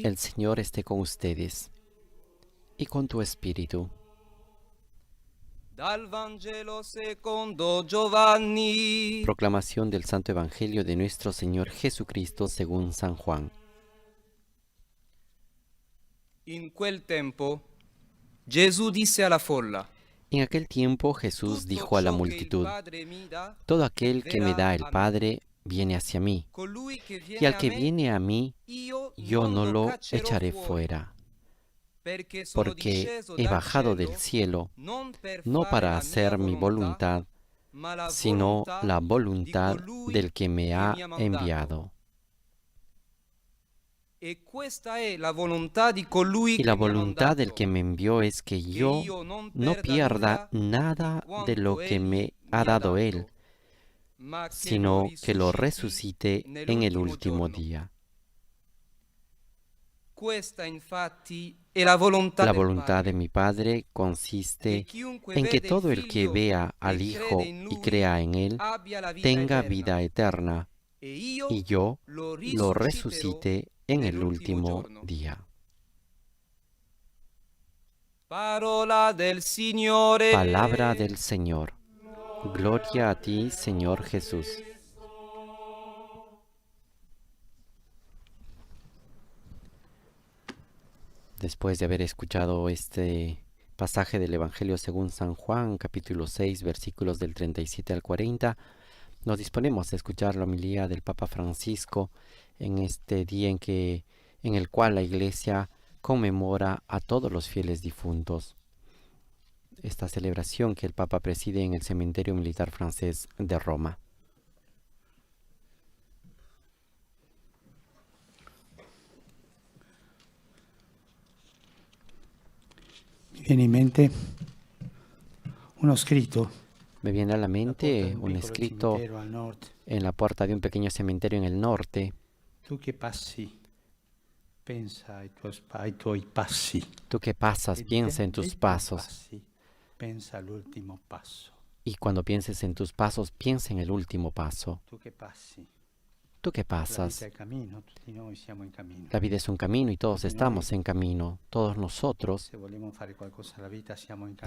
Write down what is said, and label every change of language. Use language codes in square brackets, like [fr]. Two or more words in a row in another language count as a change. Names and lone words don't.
[es] El Señor esté con ustedes y con tu espíritu. [it] Dal Vangelo secondo Giovanni. [es] Proclamación del Santo Evangelio de nuestro Señor Jesucristo según San Juan. [it] In quel tempo Gesù disse alla folla: [es] En aquel tiempo Jesús dijo a la multitud: Todo aquel que me da el Padre viene hacia mí, y al que viene a mí, yo no lo echaré fuera, porque he bajado del cielo no para hacer mi voluntad, sino la voluntad del que me ha enviado. [it] E questa è la volontà di colui [es] Y la [it] che mi ha [es] voluntad del [it] mandato, [es] que me envió es que yo no pierda nada de lo que me ha dado Él, [it] ma che [es] sino que lo [it] risusciti [es] resucite en el [it] nell'ultimo [es] último [it] giorno. [es] día. [it] Questa infatti è la volontà [es] La [it] del [es] voluntad de [it] Padre, [es] mi Padre [it] che [es] consiste [it] chiunque [es] en que [it] vede il [es] todo el que [it] Figlio [es] vea [it] e [es] al [it] crede [es] Hijo [it] in [es] y [it] Lui [es] crea en Él [it] abbia la vita [es] tenga [it] eterna, [es] vida eterna, [it] e io [es] y yo [it] lo [es] lo [it] risusciterò [es] resucite en el [it] nell'ultimo [es] último [it] giorno. [es] día. [it] Parola del Signore. [es] Palabra del Señor. Gloria a ti, Señor Jesús. Después de haber escuchado este pasaje del Evangelio según San Juan, capítulo 6, versículos del 37 al 40, nos disponemos a escuchar la homilía del Papa Francisco en este día en el cual la Iglesia conmemora a todos los fieles difuntos. Esta celebración que el Papa preside en el cementerio militar francés de Roma. [it] Mi viene in mente uno scritto [es] Me viene a la [it] alla porta [es] mente [it] di un [es] un [it] piccolo [es] escrito [it] cimitero al nord. [es] en la puerta de un pequeño cementerio en el norte. [it] Tu che passi, pensa ai tuoi passi. [es] Tú que pasas, [it] E [es] piensa en [it] dei [es] tus [it] tuoi [es] pasos. [it] passi, pensa all'ultimo passo. [es] Y cuando pienses en tus pasos, piensa en el último paso. [it] Tu che passi. [es] Tú que [it] La vita [es] pasas. [it] è cammino, tutti noi siamo in cammino. [es] La vida es un camino y todos [it] Tutti [es] estamos [it] noi, [es] en camino. Todos nosotros, [it] se vogliamo fare qualcosa alla vita, siamo in cammino.